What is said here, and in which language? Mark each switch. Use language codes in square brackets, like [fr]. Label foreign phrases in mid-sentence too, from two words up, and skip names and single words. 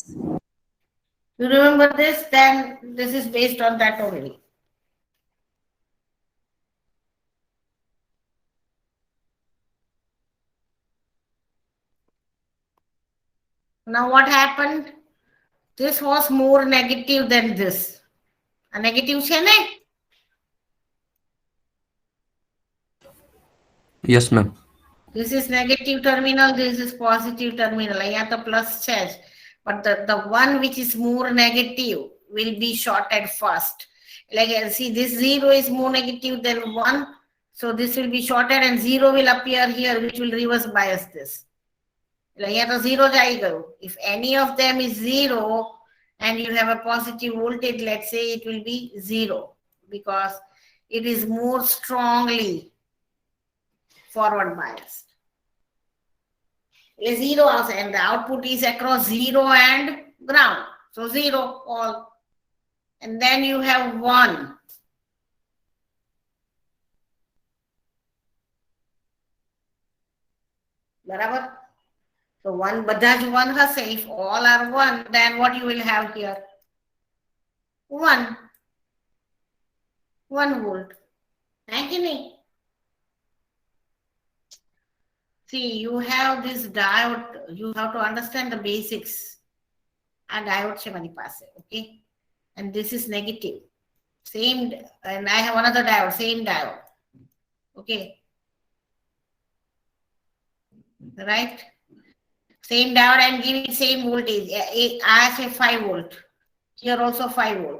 [en] you remember this, then this is based on that only. Now what happened? This was more negative than this. A negative [gu] છે ને? [en] Yes, ma'am. This is negative terminal, this is positive terminal. [gu] અહીંયા તો plus છે જ. [en] But the one which is more negative will be shorted first. Like see, this 0 is more negative than 1. So this will be shorted and 0 will appear here, which will reverse bias this. [gu] અહીંયા તો 0 જ આવી ગયું. [en] If any of them is 0 and you have a positive voltage, let's say it will be 0 because it is more strongly forward biased. 0 also, and the output is across 0 and ground. So 0 all. And then you have 1. [gu] બરાબર? So 1, બધા જ 1 હશે. [en] If all are 1, then what you will have here? 1. 1 volt. Thank you. See, you have this diode, you have to understand the basics. And diode [gu] છે મારી પાસે, [en] okay? And this is negative. Same, and I have another diode, same diode. Okay. Right? Same diode, I'm giving same voltage. I say 5 volt. Here also 5 volt.